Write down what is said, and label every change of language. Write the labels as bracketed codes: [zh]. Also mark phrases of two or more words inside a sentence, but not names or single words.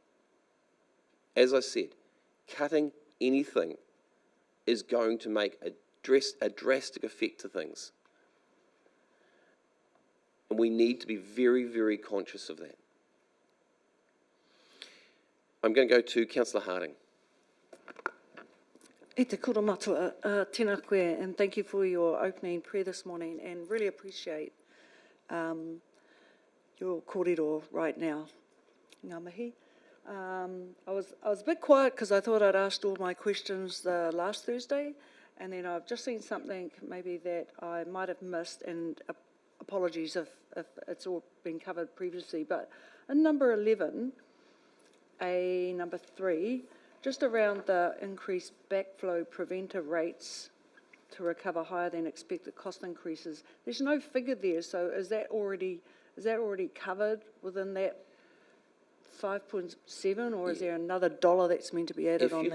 [en] As I said, cutting anything is going to make a drastic effect to things. And we need to be very, very conscious of that. I'm going to go to Councillor Harding. [mi] E te kura matua, tēnā koe, [en] and thank you for your opening prayer this morning, and really appreciate your kōrero right now. [mi] Ngā mihi. [en] I was a bit quiet because I thought I'd asked all my questions last Thursday, and then I've just seen something maybe that I might have missed, and apologies if it's all been covered previously, but in number 11, number 3, just around the increased backflow preventer rates to recover higher than expected cost increases, there's no figure there, so is that already covered within that 5.7, or is there another dollar that's meant to be added on that?